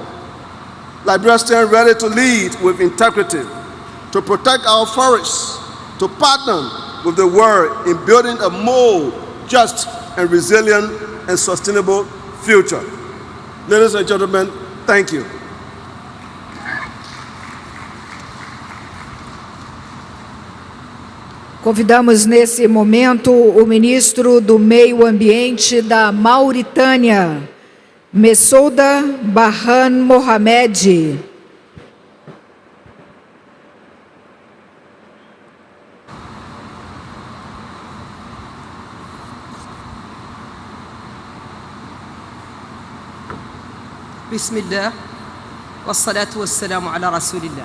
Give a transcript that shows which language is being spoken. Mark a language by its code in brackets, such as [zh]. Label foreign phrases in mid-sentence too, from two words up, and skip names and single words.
[en] Liberia stands ready to lead with integrity, to protect our forests, to partner with the world in building a more just and resilient and sustainable future. Ladies and gentlemen, thank you. [pt] Convidamos nesse momento o ministro do Meio Ambiente da Mauritânia, Messouda Barhan Mohamed. [ar] بسم الله والصلاة والسلام على رسول الله.